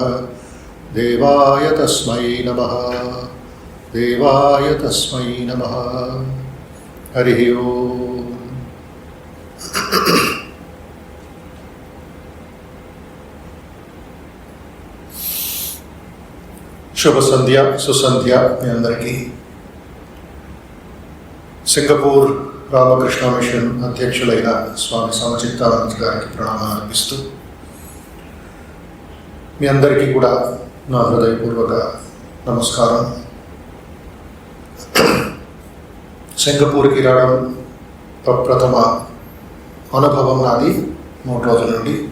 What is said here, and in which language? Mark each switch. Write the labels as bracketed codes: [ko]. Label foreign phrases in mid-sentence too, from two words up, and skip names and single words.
[sa] देवाय तस्मै नमः, देवाय तस्मै नमः। हरि ओम। शुभ संध्या सुसंध्या [te] మీ అందరికీ సింగపూర్ రామకృష్ణ మిషన్ అధ్యక్షులైన స్వామి సమచిత్తానంద గారికి ప్రణామాలు అర్పిస్తూ మీ అందరికీ కూడా నా హృదయపూర్వక నమస్కారం. సింగపూర్కి రావడం ప్రప్రథమ అనుభవం నాది 3 రోజుల నుండి.